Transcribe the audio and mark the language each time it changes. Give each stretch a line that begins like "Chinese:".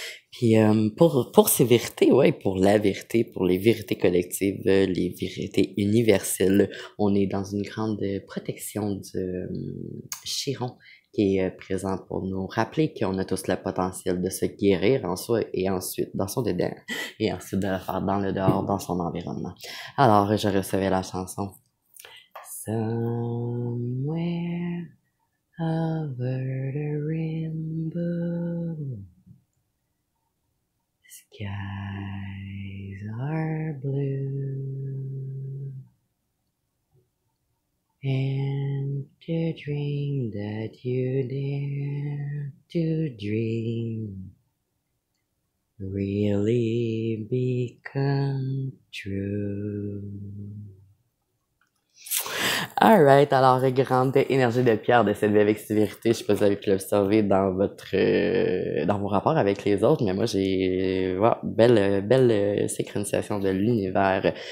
French: Puis pour ces vérités, ouais, pour la vérité, pour les vérités collectives, les vérités universelles, on est dans une grande protection du Chiron qui est présent pour nous rappeler qu'on a tous le potentiel de se guérir en soi et ensuite dans son dedans et ensuite de le faire dans le dehors, dans son environnement. Alors, je recevais la chanson Somewhere over the rainbow,
English: skies are blue, and the dream that you dare to dream really become true.
French: Alright, alors grande énergie de pierre de s'élever avec sévérité. Je sais pas si vous avez pu l'observer dans dans vos rapports avec les autres, mais moi j'ai belle synchronisation de l'univers.